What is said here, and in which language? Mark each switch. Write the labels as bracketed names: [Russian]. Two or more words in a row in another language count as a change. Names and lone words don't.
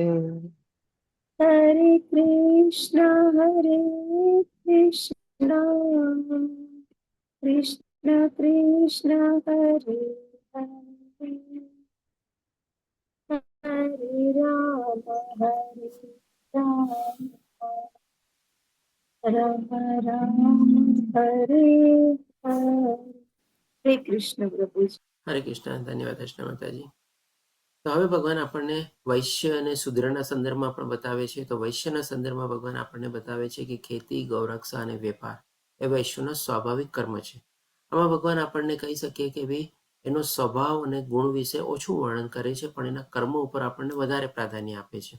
[Sanskrit] हरे कृष्ण, कृष्ण कृष्ण, हरे हरे, हरे राम, राम राम, हरे हरे. हरे कृष्ण [Gujarati] પ્રભુજી. હરે કૃષ્ણ. ધન્યવાદ કૃષ્ણ માતાજી. તો હવે ભગવાન આપણને વૈશ્ય અને શુદ્રના સંદર્ભમાં પણ બતાવે છે. તો વૈશ્યના સંદર્ભમાં ભગવાન આપણને બતાવે છે કે ખેતી, ગૌરક્ષા અને વેપાર એ વૈશ્યનો સ્વાભાવિક કર્મ છે. આમાં ભગવાન આપણને કહી શકીએ કે ભાઈ એનો સ્વભાવ અને ગુણ વિશે ઓછું વર્ણન કરે છે, પણ એના કર્મો ઉપર આપણને વધારે પ્રાધાન્ય આપે છે.